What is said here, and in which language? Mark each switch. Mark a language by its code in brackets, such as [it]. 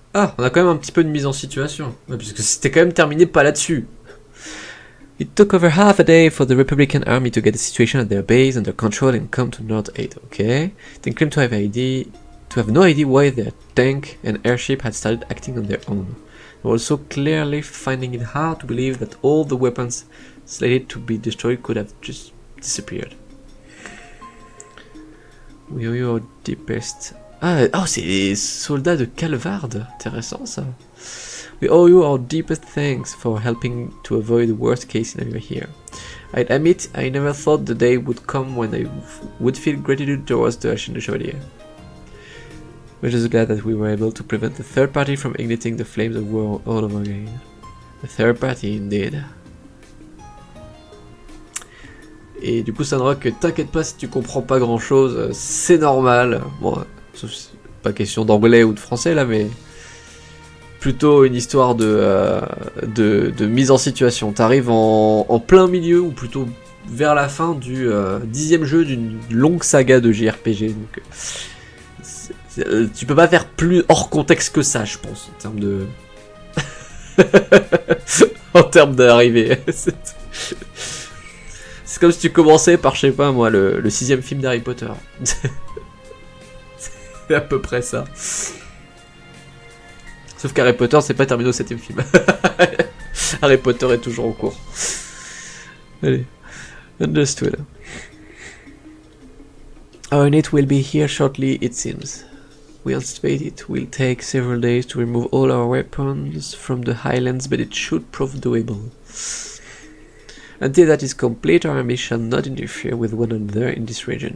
[fr] Ah, on a quand même un petit peu de mise en situation. Ouais, puisque c'était quand même terminé pas là-dessus. [en] It took over half a day for the Republican army to get the situation at their base under control and come to North 8. Okay. They claimed to have no idea why their tank and airship had started acting on their own. They were also clearly finding it hard to believe that all the weapons slated to be destroyed could have just disappeared. We owe you our deepest... [fr] Ah, oh, c'est les soldats de Calvard. Intéressant ça. [en] We owe you our deepest thanks for helping to avoid the worst case scenario here. I admit I never thought the day would come when I would feel gratitude towards the Chevalier. We're just glad that we were able to prevent the third party from igniting the flames of war all over again. The third party, indeed. [fr] Et du coup, Sandrock, t'inquiète pas si tu comprends pas grand chose, c'est normal. Bon, sauf si c'est pas question d'anglais ou de français là, mais plutôt une histoire de mise en situation. T'arrives en plein milieu, ou plutôt vers la fin du 10e jeu d'une longue saga de JRPG. Donc, tu peux pas faire plus hors contexte que ça, je pense, en termes de. En termes d'arrivée. C'est comme si tu commençais par, je sais pas moi, le 6e film d'Harry Potter. C'est à peu près ça. Sauf qu'Harry Potter, c'est pas terminé au 7e film. Harry Potter est toujours en cours. [en] Allez. Understood. Our unit will be here shortly, it seems. We anticipate it will take several days to remove all our weapons from the highlands, but it should prove doable. Until that is complete, our army shall not interfere with one another in this region.